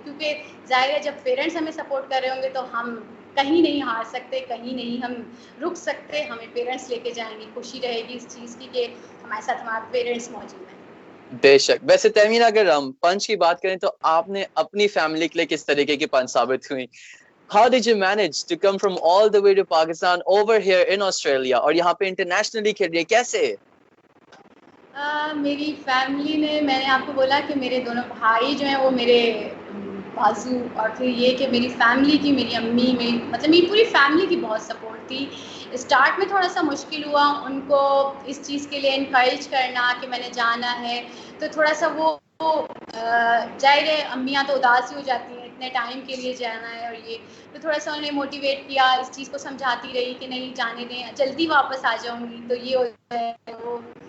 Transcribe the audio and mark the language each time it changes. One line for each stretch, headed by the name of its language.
Hindi: क्योंकि जाहिर है जब पेरेंट्स हमें सपोर्ट कर रहे होंगे तो हम कहीं नहीं हार सकते, कहीं नहीं हम रुक सकते, हमें पेरेंट्स लेके जाएंगे। खुशी रहेगी इस चीज़ की कि हमारे साथ हमारे पेरेंट्स मौजूद हैं। बेशक। वैसे तहमीना, अगर हम पंच की बात करें तो आपने अपनी फैमिली के लिए किस तरीके की पंच साबित हुई?
English: How did you manage to come from all the way to Pakistan over here in Australia
Hindi: और यहाँ पे इंटरनेशनली खेल रही है, कैसे? मेरी फैमिली ने, मैंने आपको बोला कि मेरे दोनों भाई जो हैं वो मेरे बाजू, और फिर ये कि मेरी फैमिली की, मेरी अम्मी, मेरी पूरी फैमिली की बहुत सपोर्ट थी। स्टार्ट में थोड़ा सा मुश्किल हुआ उनको इस चीज़ के लिए इनकरेज करना कि मैंने जाना है, तो थोड़ा सा वो जाहिर है अम्मियाँ तो उदास ही हो जाती हैं, इतने टाइम के लिए जाना है और ये, तो थोड़ा सा उन्हें मोटिवेट किया, इस चीज़ को समझाती रही कि नहीं जाने दें, जल्दी वापस आ जाऊँगी, तो ये होता है वो।